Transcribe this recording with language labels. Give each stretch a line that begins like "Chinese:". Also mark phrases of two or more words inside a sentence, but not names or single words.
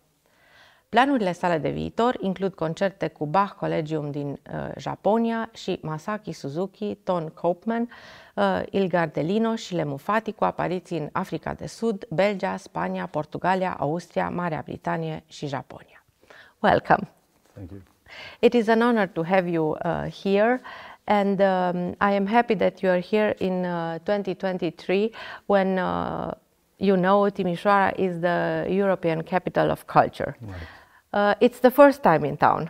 Romanian: Planurile sale de viitor includ concerte cu Bach Collegium din Japonia și Masaki Suzuki, Ton Koopman, Il Gardelino și Le Mufati, cu apariții în Africa de Sud, Belgia, Spania, Portugalia, Austria, Marea Britanie și Japonia.
English: Welcome. Thank you. It is an honor to have you here, and I am happy that you are here in 2023 when you know Timișoara is the European capital of culture. Right. It's the first time in town.